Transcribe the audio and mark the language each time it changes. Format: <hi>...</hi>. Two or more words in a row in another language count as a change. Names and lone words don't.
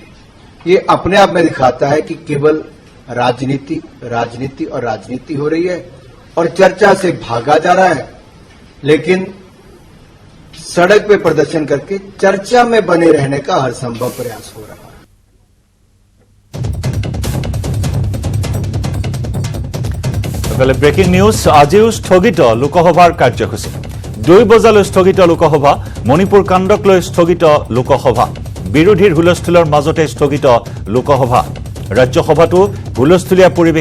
<hi>ये अपने आप में दिखाता है कि केवल राजनीति राजनीति और राजनीति हो रही है और चर्चा से भागा जा रहा है, लेकिन सड़क पे प्रदर्शन करके चर्चा में बने रहने का हर संभव प्रयास हो रहा है।</hi> <en>breaking news</en> <as>আজিও স্থগিত লোকসভাৰ কাৰ্যসূচী 2 বজালৈ স্থগিত লোকসভা মণিপুৰ কাণ্ডক লৈ স্থগিত লোকসভা বিৰোধীৰ হুলস্থুলৰ মাজতে স্থগিত লোকসভা ৰাজ্যসভাটো হুলস্থুলীয়া পৰিৱেশ</as>